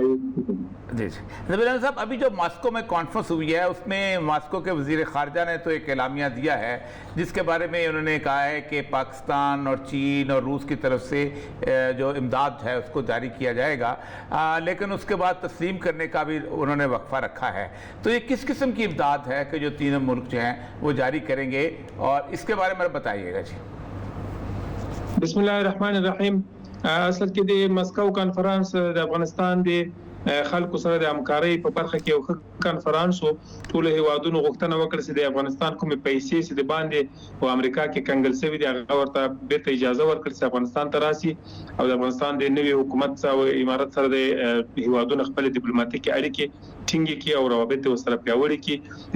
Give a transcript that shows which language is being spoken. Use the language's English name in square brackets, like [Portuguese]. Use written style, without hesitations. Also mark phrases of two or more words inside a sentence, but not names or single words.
[Urdu] جی ذبیح اللہ صاحب، ابھی جو ماسکو میں کانفرنس ہوئی ہے اس میں ماسکو کے وزیر خارجہ نے تو ایک اعلامیہ دیا ہے جس کے بارے میں انہوں نے کہا ہے کہ پاکستان اور چین اور روس کی طرف سے جو امداد ہے اس کو جاری کیا جائے گا، لیکن اس کے بعد تسلیم کرنے کا بھی انہوں نے وقفہ رکھا ہے۔ تو یہ کس قسم کی امداد ہے کہ جو تینوں ملک جو ہیں وہ جاری کریں گے، اور اس کے بارے میں بتائیے گا۔ جی [Arabic] بسم اللہ الرحمن الرحیم۔ [Pashto] اصل کې د مسکو کانفرنس د افغانستان د خلکو سره د همکارۍ په برخه کې یو کانفرنس وو. ټول هیوادونو غوښتنه وکړه چې د افغانستان کومې پیسې چې د باندې او امریکا کې کنګل شوي دي هغه ورته بیرته اجازه ورکړي چې افغانستان ته راشي او د افغانستان د نوي حکومت او امارت سره د هیوادونو خپل ډیپلوماټیکي اړیکې ټینګې کړي او روابط ورسره پیاوړي کړي.